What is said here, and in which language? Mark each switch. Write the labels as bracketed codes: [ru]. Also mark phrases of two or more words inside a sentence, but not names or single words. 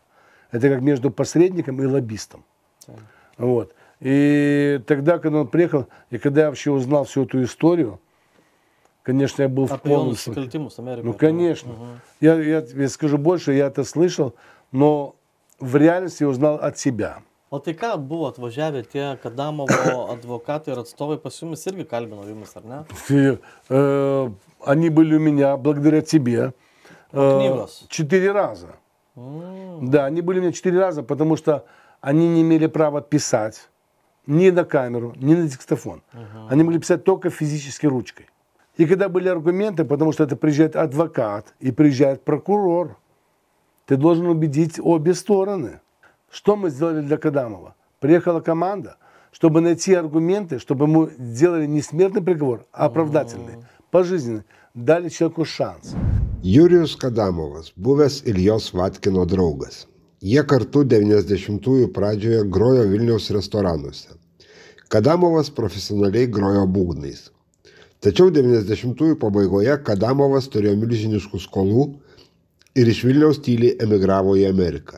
[ru] Это как между посредником и лоббистом. Вот. И тогда, когда он приехал, и когда я вообще узнал всю эту историю, конечно, я был в полном шоке. Ну, конечно. Я скажу больше, я это слышал, но в реальности я узнал от себя. [lt] O tai ką buvo atvažiavę tie Kadamovo advokatai ir atstovai pas jumis irgi kalbino jumis, ar ne? [ru] Они были у меня благодаря тебе 4 раза. Да, они были у меня 4 раза, потому что они не имели права писать ни на камеру, ни на диктофон. Они могли писать только физически ручкой. И когда были аргументы, потому что это приезжает адвокат и приезжает прокурор, ты должен убедить обе стороны. Что мы сделали для Кадамова? Приехала команда, чтобы найти аргументы, чтобы ему сделали не смертный приговор, а оправдательный, пожизненный. Дали человеку шанс. [lt] Jurijus Kadamovas, buvęs Iljos Vatkino draugas. Jie kartu 90-ųjų pradžioje grojo Vilniaus restoranuose. Kadamovas profesionaliai grojo būgnais. Tačiau 90-ųjų pabaigoje Kadamovas turėjo milžiniškų skolų ir iš Vilniaus tyliai emigravo į Ameriką.